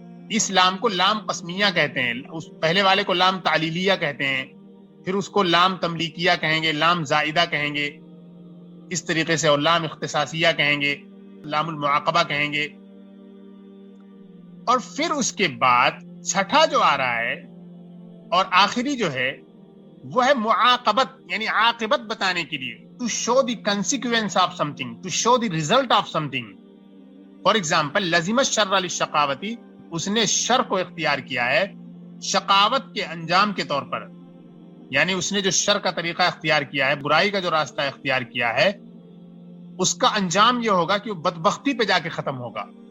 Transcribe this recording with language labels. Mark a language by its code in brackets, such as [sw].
[ur] اس لام کو لام قسمیہ کہتے ہیں. اس پہلے والے کو لام تعلیلیہ کہتے ہیں، پھر اس کو لام تملیکیہ کہیں گے، لام زائدہ کہیں گے اس طریقے سے، اور لام اختصاصیہ کہیں گے، لام المعاقبہ کہیں گے. اور پھر اس کے بعد 6 جو آ رہا ہے اور آخری جو ہے وہ ہے معاقبت، یعنی عاقبت بتانے کے لیے. [en] To show the consequence of something, to show the result of something. For example [ar] لزم الشر للشقاوتی، [ur] اس نے شر کو اختیار کیا ہے شقاوت کے انجام کے طور پر، یعنی اس نے جو شر کا طریقہ اختیار کیا ہے، برائی کا جو راستہ اختیار کیا ہے، اس کا انجام یہ ہوگا کہ وہ بدبختی پہ جا کے ختم ہوگا.